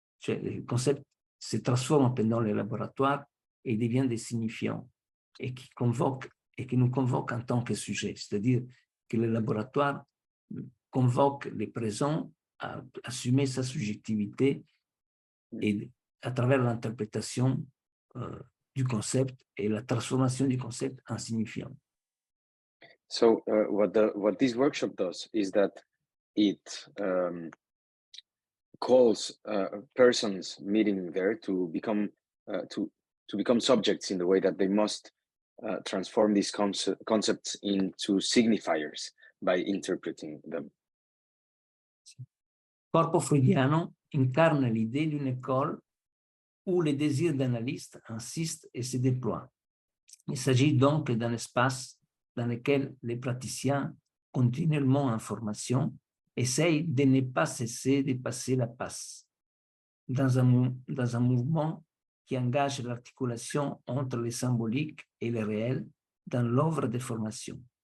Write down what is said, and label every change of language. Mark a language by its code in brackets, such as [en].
[fr] Les concepts se transforment pendant les laboratoires et deviennent des signifiants et qui nous convoquent en tant que sujet. C'est-à-dire que le laboratoire convoque les présents à assumer sa subjectivité et à travers l'interprétation du concept et la transformation du concept en signifiant. [en] So what this workshop does is that it calls persons meeting there to become subjects in the way that they must transform these concepts into signifiers by interpreting them. [fr] Corpo Freudiano incarne l'idée d'une école où les désirs d'analyste insistent et se déploient. Il s'agit donc d'un espace dans lequel les praticiens, continuellement en formation, essayent de ne pas cesser de passer la passe dans un mouvement qui engage l'articulation entre le symbolique et le réel dans l'œuvre de formation.